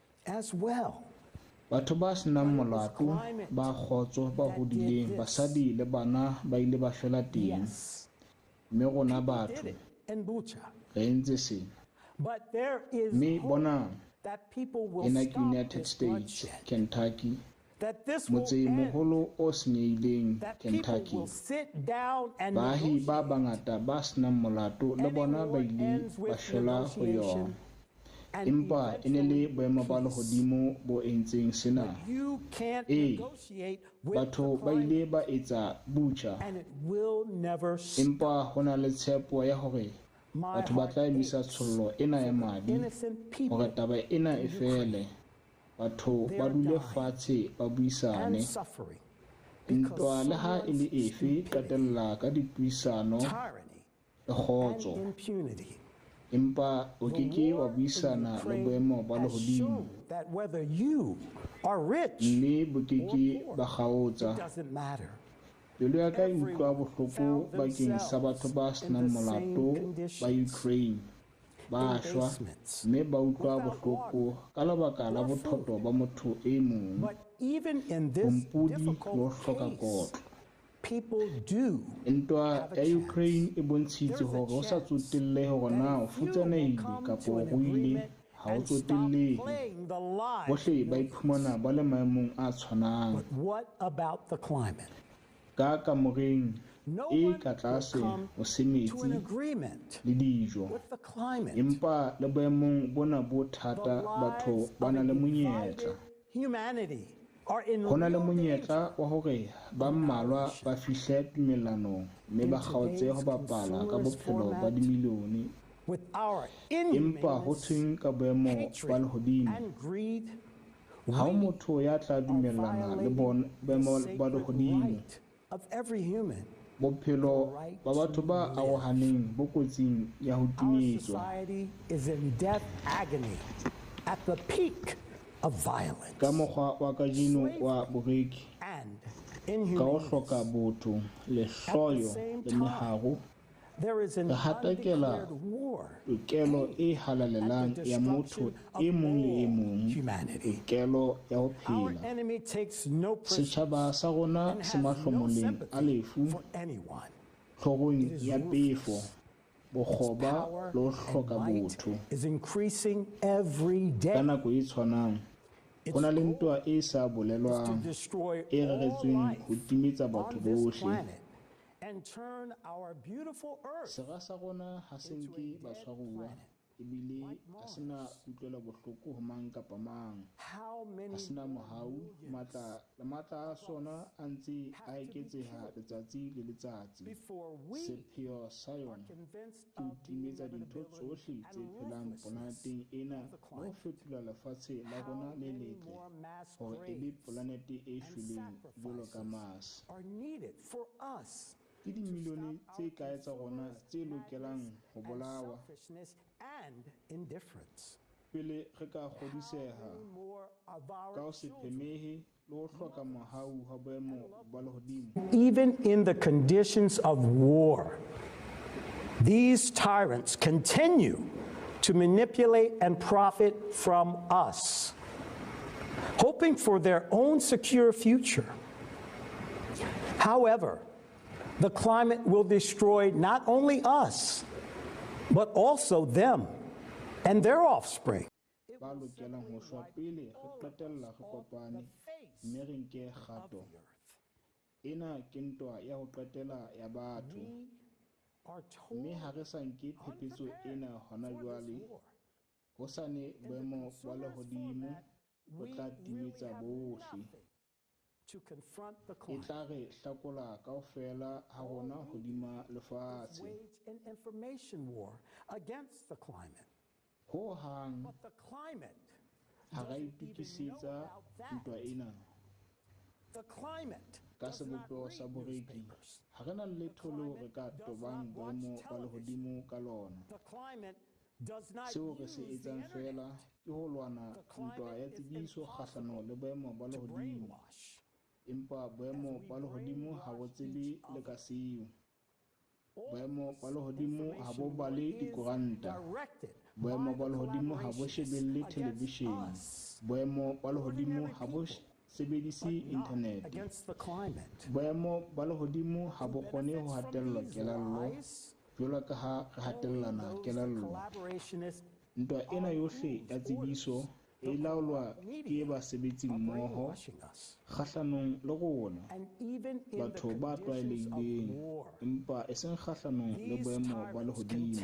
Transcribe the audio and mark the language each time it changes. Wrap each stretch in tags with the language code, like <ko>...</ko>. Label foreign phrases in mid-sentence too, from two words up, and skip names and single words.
<en>as well.</en> <st>Batho ba senang molato ba khotso ba hodileng basadi le bana ba ile ba hlola teng mme rona batho re entse sena</st> <en>But there is</en> <st>mme</st> <en>hope</en> <st>bona</st> <en>that people will</en> <st>ena</st> <en>stop United this States bloodshed, Kentucky that this will</en> <st>motse</st> <en>end,</en> <st>moholo o senyehileng</st> <en>that people Kentucky will sit down and</en> <st>baahi ba</st> <en>negotiate.</en> <st>bangata ba senang molato le</st> <en>Any</en> <st>bona ba</st> <en>war</en> <st>ile</st> <en>ends</en> <st>ba</st> <en>with</en> <st>hlola ho</st> <en>negotiation,</en> <st>yona</st> <en>and</en> <st>empa ene le</st> <en>eventually</en> <st>boemo ba</st> <en>peace.</en> <st>lehodimo bo entseng sena</st> <en>You can't Eh, negotiate with</en> <st>batho</st> <en>the</en> <st>ba ile</st> <en>climate,</en> <st>ba etsa butcher</st> <en>and it will never stop.</en> <st>empa hona le tshepo ya hore</st> <en>My</en> <st>batho ba</st> <en>heart</en> <st>tla emisa</st> <en>aches</en> <st>tshollo ena ya madi</st> <en>innocent people</en> <st>hore taba ena e</st> <en>in</en> <st>fele</st> <en>Ukraine.</en> <st>batho</st> <en>They</en> <st>ba</st> <en>are</en> <st>dule</st> <en>dying</en> <st>fatshe ba</st> <en>and</en> <st>buisane</st> <en>suffering</en> <st>ntwa</st> <en>because</en> <st>le ha e le</st> <en>someone's</en> <st>efe</st> <en>stupidity,</en> <st>qetella ka dipuisano</st> <en>tyranny,</en> <st>le</st> <en>and</en> <st>khotso</st> <en>impunity.</en> <st>empa o</st> <en>The</en> <st>keke wa</st> <en>war in</en> <st>buisana le</st> <en>Ukraine</en> <st>boemo ba</st> <en>has</en> <st>lehodimo</st> <en>shown that whether you are rich</en> <st>mme bo keke</st> <en>or</en> <st>ba</st> <en>poor,</en> <st>kgaotsa</st> <en>it doesn't matter.</en> <st>pelo ya ka e utlwa</st> <en>Everyone</en> <st>bohloko</st> <en>found</en> <st>bakeng sa batho ba</st> <en>themselves in</en> <st>senang</st> <en>the same</en> <st>molato ba</st> <en>conditions,</en> <st>Ukraine ba</st> <en>in</en> <st>shwa</st> <en>basements,</en> <st>mme ba utlwa</st> <en>without</en> <st>bohloko</st> <en>water</en> <st>ka lebaka la</st> <en>or</en> <st>bothoto</st> <en>food.</en> <st>ba motho e mong</st> <en>But even in this</en> <st>bompudi le ho</st> <en>difficult</en> <st>hloka</st> <en>case,</en> <st>kotlo</st> <en>people do</en> <st>ntwa</st> <en>have a</en> <st>ya Ukraine</st> <en>chance.</en> <st>e bontshitse</st> <en>There's a</en> <st>hore ho sa</st> <en>chance</en> <st>tsotellehe hore na o</st> <en>that if you will</en> <st>futsanehile</st> <en>come</en> <st>kapa</st> <en>to</en> <st>o</st> <en>an</en> <st>ruile</st> <en>agreement</en> <st>ha o</st> <en>and stop</en> <st>tsotellehe</st> <en>playing the lives</en> <st>bohle</st> <en>of</en> <st>ba iphumana</st> <en>millions.</en> <st>ba le maemong a tshwanang</st> <en>But what about the climate?</en> <st>ka kamoreng</st> <en>No</en> <st>e</st> <en>one</en> <st>ka</st> <en>will</en> <st>tlase</st> <en>come</en> <st>ho</st> <en>to</en> <st>semetsi</st> <en>an agreement</en> <st>le dijo</st> <en>with the climate.</en> <st>empa le boemong bona bo</st> <en>The</en> <st>thata batho</st> <en>lives</en> <st>ba</st> <en>of</en> <st>na</st> <en>a</en> <st>le monyetla</st> <en>divided humanity are in</en> <st>ho na le</st> <en>real</en> <st>monyetla</st> <en>danger</en> <st>wa hore ba mmalwa ba fihle tumellanong mme ba kgaotse ho bapala ka bophelo ba dimilione</st> <en>with our</en> <st>empa ho</st> <en>inhumaneness,</en> <st>thweng ka boemo ba</st> <en>hatred,</en> <st>lehodimo</st> <en>and greed.</en> <st>ha o</st> <en>We</en> <st>motho ya tla</st> <en>are</en> <st>dumellana le</st> <en>violating the</en> <st>boemo ba</st> <en>sacred</en> <st>lehodimo</st> <en>right of every human.</en> <st>bophelo ba batho ba arohaneng bo kotsing ya ho</st> <en>Our</en> <st>timetswa</st> <en>society is in death agony at the peak of violence</en> <st>ka mokgwa wa kajeno wa boreki</st> <en>and</en> <st>ka ho hloka</st> <en>inhumaneness.</en> <st>botho le</st> <en>At the</en> <st>hloyo</st> <en>same</en> <st>le</st> <en>time,</en> <st>meharo</st> <en>there is an</en> <st>re hatakela</st> <en>undeclared war</en> <st>tokelo e halalelang</st> <en>at the</en> <st>ya motho</st> <en>destruction</en> <st>e</st> <en>of</en> <st>mong le e</st> <en>all</en> <st>mong</st> <en>humanity.</en> <st>tokelo ya ho</st> <en>Our</en> <st>phela</st> <en>enemy takes no</en> <st>setjhaba</st> <en>prisoners</en> <st>sa rona</st> <en>and</en> <st>se</st> <en>has no</en> <st>mahlomoleng a</st> <en>sympathy</en> <st>lefu</st> <en>for anyone.</en> <st>hlogong</st> <en>It is</en> <st>ya pefo</st> <en>ruthless.</en> <st>bokgoba</st> <en>Power</en> <st>le ho</st> <en>and</en> <st>hloka</st> <en>might</en> <st>botho</st> <en>is increasing every</en> <st>ka</st> <en>day.</en> <st>nako e tshwanang</st> <en>Its</en> <st>ho na le</st> <en>goal</en> <st>ntwa e sa</st> <en>is to</en> <st>bolelwang</st> <en>destroy</en> <st>e</st> <en>all</en> <st>reretsweng</st> <en>life</en> <st>ho timetsa batho</st> <en>on this</en> <st>bohle</st> <en>planet and turn our beautiful earth</en> <st>sera sa rona ha se</st> <en>into a</en> <st>nke</st> <en>dead</en> <st>batshwaruwa</st> <en>planet.</en> <st>ebile</st> <en>like</en> <st>ha se na</st> <en>Mars.</en> <st>kutlwela bohloko ho mang kapa mang</st> <en>How</en> <st>ha</st> <en>many</en> <st>se na</st> <en>more</en> <st>mohau</st> <en>millions</en> <st>matla a sona a ntse a</st> <en>have to be</en> <st>eketseha</st> <en>killed</en> <st>letsatsi le letsatsi</st> <en>before we</en> <st>sepheo sa</st> <en>are</en> <st>yona</st> <en>convinced</en> <st>ke ho</st> <en>of the</en> <st>timetsa dintho</st> <en>inevitability</en> <st>tsohle tse</st> <en>and</en> <st>phelang</st> <en>ruthlessness</en> <st>planeteng ena</st> <en>of the</en> <st>le ho</st> <en>climate?</en> <st>fetola lefatshe la rona</st> <en>How</en> <st>le</st> <en>many</en> <st>letle</st> <en>more mass</en> <st>hore e be</st> <en>graves</en> <st>planete e</st> <en>and</en> <st>shweleng jwalo ka</st> <en>sacrifices</en> <st>Mars</st> <en>are needed for us</en> <st>ke dimilione tse kae tsa rona tse lokelang ho</st> <en>and</en> <st>bolawa</st> <en>selfishness and indifference?</en> <st>pele re ka kgodiseha</st> <en>Many more of</en> <st>ka</st> <en>our</en> <st>ho se</st> <en>children,</en> <st>phemehe le ho hloka mohau ha boemo ba lehodimo</st> <en>even in the conditions of war, these tyrants continue to manipulate and profit from us, hoping for their own secure future. However, the climate will destroy not only us, but also them and their offspring.</en> <st>ba lokelang ho shwa pele re qetella re kopane mme re nke kgato ena ke ntwa ya ho qetela ya batho mme ha re sa nke phephetso ena hona jwale ho sane boemo ba lehodimo bo tla timetsa bohle</st> <en>To confront the</en> <st>e</st> <en>climate.</en> <st>tla re hlakola kaofela ha rona hodima lefatshe</st> <en>Wage an information war against the climate.</en> <st>ho hang</st> <en>But the climate</en> <st>ha ra</st> <en>doesn't even know</en> <st>itukisetsa</st> <en>about that.</en> <st>ntwa ena</st> <en>The climate</en> <st>ka</st> <en>does not</en> <st>sebopego sa</st> <en>read</en> <st>boreki</st> <en>newspapers.</en> <st>ha re na letho leo re ka tobang boemo ba lehodimo ka lona</st> <en>The climate does not</en> <st>seo re</st> <en>use</en> <st>se</st> <en>the</en> <st>etsang</st> <en>internet</en> <st>fela ke ho lwana</st> <en>The</en> <st>ntwa</st> <en>climate</en> <st>ya</st> <en>is</en> <st>tsebiso kgahlano le boemo ba</st> <en>to</en> <st>lehodimo</st> <en>brainwash.</en> <st>empa boemo ba lehodimo ha bo tsebe le ka seo boemo ba lehodimo ha bo bale dikoranta</st> <en>Directed</en> <st>boemo</st> <en>by</en> <st>ba</st> <en>the</en> <st>lehodimo ha bo shebelle</st> <en>collaborationists</en> <st>televishene</st> <en>against us.</en> <st>boemo ba lehodimo ha bo sebedise internet. Boemo ba lehodimo ha bo kgone ho hatella kelello jwalo ka ha re hatellana kelello. Ntwa ena yohle ya tsebiso e laolwa ke basebetsi mmoho kgahlanong le rona batho ba tlwaelehileng, empa e seng kgahlanong le boemo ba lehodimo.</st>